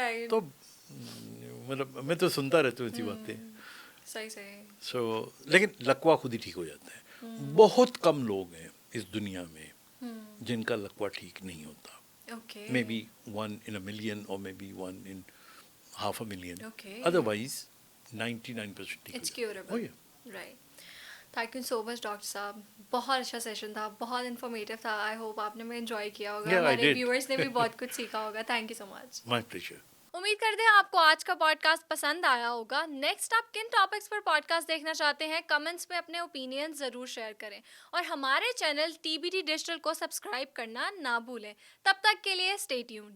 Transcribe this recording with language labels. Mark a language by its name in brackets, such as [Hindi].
[Urdu] تو مطلب میں تو سنتا رہتا ہوں ایسی باتیں. سو لیکن لکوا خود ہی ٹھیک ہو جاتا ہے. بہت کم لوگ ہیں اس دنیا میں جن کا لکوا ٹھیک نہیں ہوتا. [English] Maybe 1 in a million or maybe 1 in half a million. [Urdu] Otherwise 99% ٹھیک ہو جاتا ہے. [English] Right. [Urdu] Thank you so much doctor صاحب. بہت اچھا سیشن تھا بہت انفارمیٹیو تھا. آئی ہوپ آپ نے میں انجوائے کیا ہوگا ہمارے ویورس نے بھی بہت کچھ سیکھا ہوگا. [English] Thank you so much. My pleasure. [Urdu] امید کرتے ہیں آپ کو آج کا پوڈ کاسٹ پسند آیا ہوگا. نیکسٹ آپ کن ٹاپکس پر پوڈ کاسٹ دیکھنا چاہتے ہیں کمنٹس میں اپنے اوپینین ضرور شیئر کریں اور ہمارے چینل TBD ڈیجیٹل کو سبسکرائب کرنا نہ بھولیں. تب تک کے لیے اسٹے ٹیونڈ.